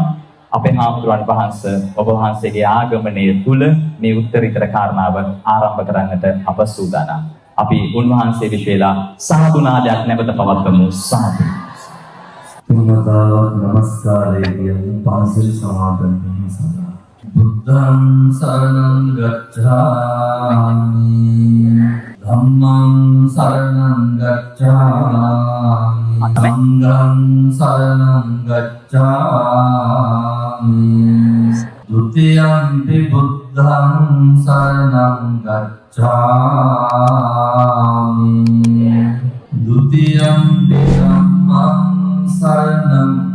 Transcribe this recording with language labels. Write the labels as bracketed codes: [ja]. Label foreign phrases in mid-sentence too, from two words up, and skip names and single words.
[si] අපේ හාමුදුරන් වහන්සේ ඔබ වහන්සේගේ ආගමනය තුල මේ උත්තරීතර කාරණාව ආරම්භ කරන්නට අප සූදානම්. අපි උන්වහන්සේ විශේෂලා සාදු නාදයක් නැවත පවත්වමු. සාදු. තුන්වතාවක් නමස්කාරය කියන පාසල් සමාදන් වීම සඳහා [pi] බුද්ධං සරණං ගච්ඡාමි ධම්මං සරණං ගච්ඡාමි සංඝං සරණං ගච්ඡාමි ဒုတိယံ පි බුද්ධං සරණං ගච්ඡාමි ဒုတိယံ පි ධම්මං සරණං